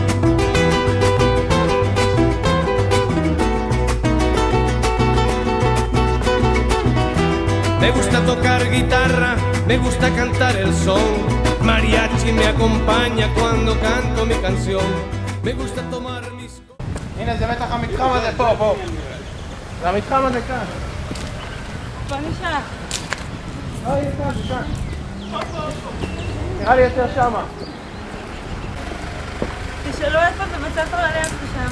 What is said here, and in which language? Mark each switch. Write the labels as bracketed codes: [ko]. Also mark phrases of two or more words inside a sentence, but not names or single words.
[es] Me gusta tocar guitarra, me gusta cantar el son. Mariachi me acompaña cuando canto mi canción. Me gusta tomar mis... [he] הנה, זה בטח המתחם הזה פה. זה המתחם הזה כאן. בוא נשאל. לא, יהיה כאן, זה כאן. נראה לי יותר שמה. תשאלו איפה בבית ספר אליאנס בשמה.